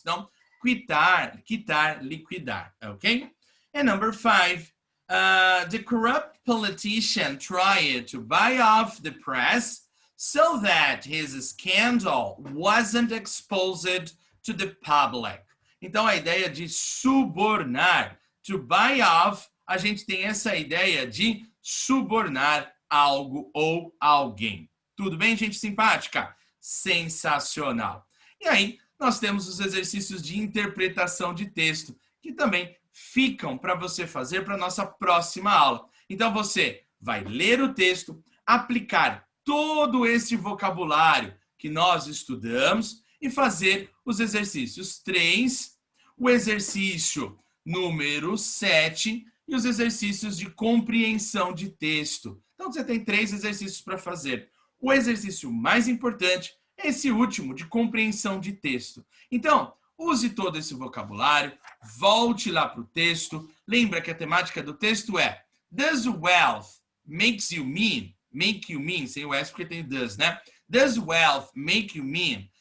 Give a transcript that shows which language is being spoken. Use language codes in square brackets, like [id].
[pt] Então, quitar, liquidar, ok? [en] And number 5, the corrupt politician tried to buy off the press so that his scandal wasn't exposed to the public. [pt] Então, a ideia de subornar, to buy off, a gente tem essa ideia de subornar algo ou alguém. Tudo bem, gente simpática? Sensacional. E aí, nós temos os exercícios de interpretação de texto, que também ficam para você fazer para a nossa próxima aula. Então, você vai ler o texto, aplicar todo esse vocabulário que nós estudamos e fazer os exercícios 3, o exercício número 7 e os exercícios de compreensão de texto. Então, você tem 3 exercícios para fazer. O exercício mais importante é esse último, de compreensão de texto. Então, use todo esse vocabulário, volte lá para o texto. Lembra que a temática do texto é [en] Does wealth make you mean, [pt] sem o S porque tem does, né? [en] Does wealth make you mean?